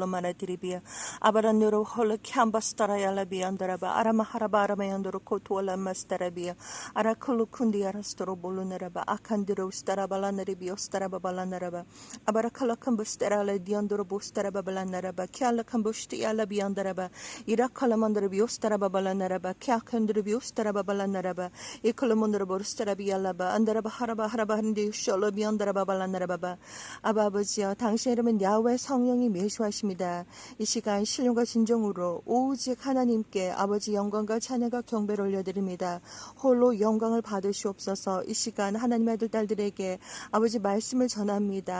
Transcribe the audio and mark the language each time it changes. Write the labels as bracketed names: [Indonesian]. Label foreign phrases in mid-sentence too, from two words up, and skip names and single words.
[Korean] manatiribia abaranuro hola kambastara yalabi andaraba arama haraba arama yandoro koto la mastarabia arakulu kundi arastoro bolo neraba akandiro starabala neribio starabala neraba abarakala kambastara le diandoro bostara babala neraba kyala kambusti yalabi andaraba irakala mandara biostara babala neraba kyakandiro biostara babala neraba ikolomonoro Starabialaba, Andaraba Haraba Harabandi Sholobi Andaraba Balandaraba. 아버지여, 당신의 이름은 야훼 성령이 메시하십니다. 이 시간 신령과 진정으로 오직 하나님께 아버지 영광과 찬양과 경배를 올려드립니다. 홀로 영광을 받으시옵소서. 이 시간 하나님의 아들 딸들에게 아버지 말씀을 전합니다.